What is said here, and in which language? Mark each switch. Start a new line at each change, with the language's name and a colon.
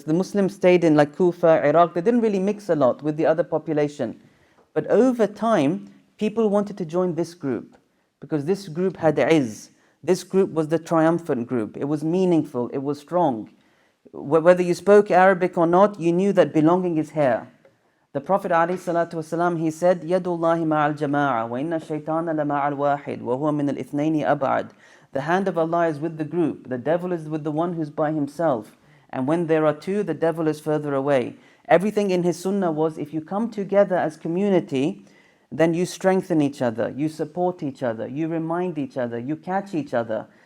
English: Like the Muslims stayed in like Kufa, Iraq. They didn't really mix a lot with the other population. But over time, people wanted to join this group because this group had izz. This group was the triumphant group. It was meaningful. It was strong. Whether you spoke Arabic or not, you knew that belonging is here. The Prophet ﷺ, he said,
Arabic: يَدُ اللَّهِ مَعَ الْجَمَاعَةِ وَإِنَّ الشَّيْطَانَ لَمَعَ الْوَاحِدِ وَهُوَ مِنَ الْإِثْنَيْنِ أَبْعَدِ.
English: The hand of Allah is with the group. The devil is with the one who's by himself. And when there are two, the devil is further away. Everything in his sunnah was, if you come together as community, then you strengthen each other, you support each other, you remind each other, you catch each other.